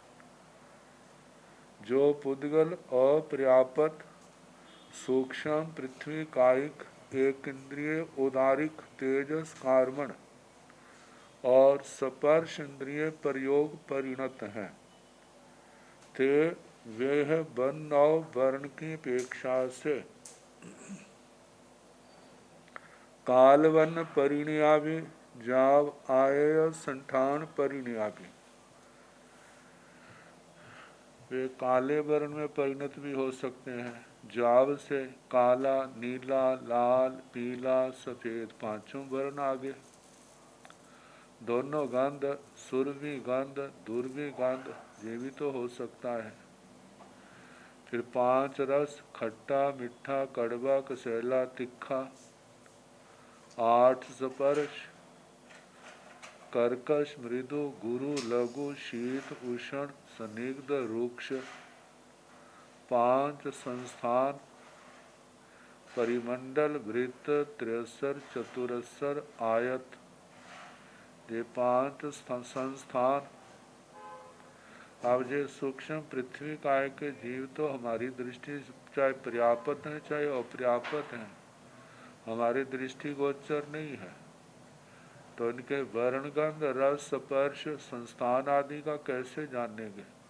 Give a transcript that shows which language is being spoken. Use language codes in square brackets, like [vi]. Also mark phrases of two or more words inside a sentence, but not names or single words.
[hi] जो पुद्गल अपर्याप्त सूक्ष्म पृथ्वी कायिक एक इंद्रिय उदारिक तेजस कार्मण और स्पर्श इंद्रिय प्रयोग परिणत हैं, ते वे वर्ण और वर्ण की अपेक्षा से [pra] कालवन परिणयाभि जाव आय संठान परिणयाभि। [hi] वे काले वर्ण में परिणत भी हो सकते हैं। जाव से काला, नीला, लाल, पीला, सफेद, पांचों वर्ण आगे। दोनों गंध, सुरभि गंध, दुर्भी गंध, ये भी तो हो सकता है। फिर पांच रस, खट्टा, मीठा, कड़वा, कसैला, तीखा। आठ स्पर्श, कर्कश, मृदु, गुरु, लघु, शीत, उष्ण, स्निग्ध, रुक्ष। पांच संस्थान, परिमंडल, वृत्त, त्रिस्तर, चतुरस्तर, आयत। ये पांच संस्थान। अब ये सूक्ष्म पृथ्वी काय के जीव तो हमारी दृष्टि चाहे पर्याप्त है चाहे अपर्याप्त है, हमारी दृष्टि गोचर नहीं है, तो इनके वर्ण गंध रस स्पर्श संस्थान आदि का कैसे जानेंगे।